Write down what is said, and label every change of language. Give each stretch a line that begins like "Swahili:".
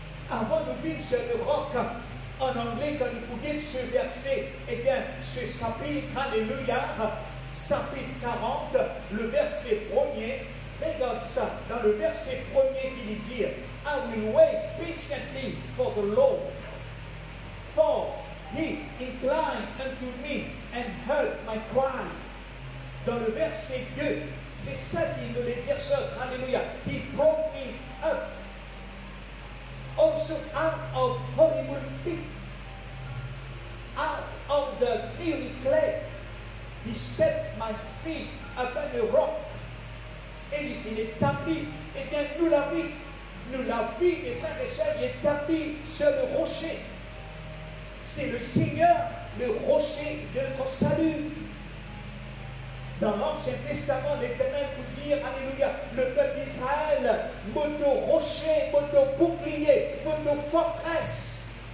French: Avant de vivre sur le roc, en anglais, quand vous dites ce verset, eh bien, ce chapitre, alléluia, chapitre 40, le verset 1er, regarde ça, dans le verset 1er, il dit,
English: I will wait patiently for the Lord, for He inclined unto me and heard my cry.
French: Dans le verset 2, c'est ça qu'il voulait dire ça. Alléluia.
English: He brought me up also out of horrible pit, out of the miry clay. He set my feet upon a rock.
French: Et il établit, eh bien, nous la vie, mes frères et sœurs, il est établi sur le rocher. C'est le Seigneur, le rocher de notre salut. Dans l'Ancien Testament, l'Éternel vous dit, alléluia, le peuple d'Israël, moto rocher, moto bouclier, moto forteresse.